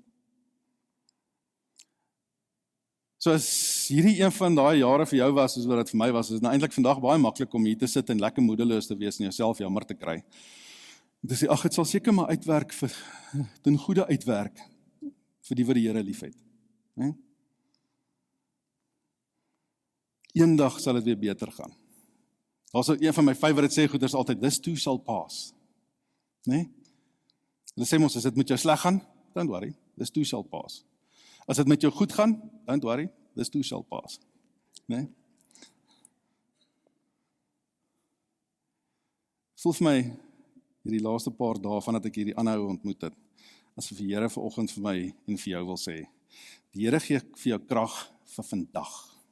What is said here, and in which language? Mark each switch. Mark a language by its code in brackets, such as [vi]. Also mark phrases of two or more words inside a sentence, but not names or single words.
[af] So as hierdie een van daai jare vir jou was, soos wat dit vir my was, is nou eintlik vandag baie maklik om hier te sit en lekker moedeloos te wees en jouself jammer te kry. En te sê, ag, dit sal seker maar uitwerk ten goeie uitwerk vir die wat die Here liefhet. Né? Eendag sal dit weer beter gaan. Daar's een van my favorite sê goeders altyd, [en] this too shall pass. [af] Né? Hulle sê mos, as dit met jou sleg gaan, [en] don't worry, this too shall pass. [af] As dit met jou goed gaan, [en] don't worry, this too shall pass. [af] Né? Voel vir my, hierdie laaste paar dae vandat ek hierdie aanhou ontmoet het, asof die Here vanoggend vir my en vir jou wil sê, die Here gee vir jou krag vir vandag.